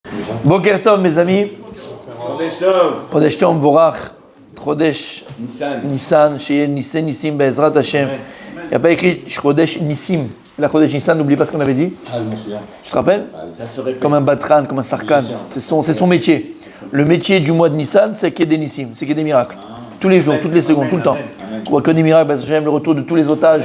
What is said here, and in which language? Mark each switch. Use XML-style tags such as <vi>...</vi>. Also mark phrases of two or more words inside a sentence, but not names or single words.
<he>בוקר טוב,</he> <fr>mes amis.</fr> <he>חודש טוב. חודש טוב ומבורך. חודש ניסן. Chez ניסן ניסים בעזרת השם.</he> <fr>Il n'y a pas écrit</fr> <he>חודש ניסים.</he> <fr>La</fr> <he>חודש ניסן,</he> <fr>n'oublie pas ce qu'on avait dit. Ah, je m'en souviens. Tu te rappelles? Comme un batran, comme un sarkan. C'est son métier. Le métier du mois de Nissan, c'est qu'il y ait des Nissim, c'est qu'il y ait des miracles. Tous les jours, toutes les secondes, tout le temps. On voit que des miracles,</fr> <he>בעזרת השם,</he> <fr>le retour de tous les otages.</fr>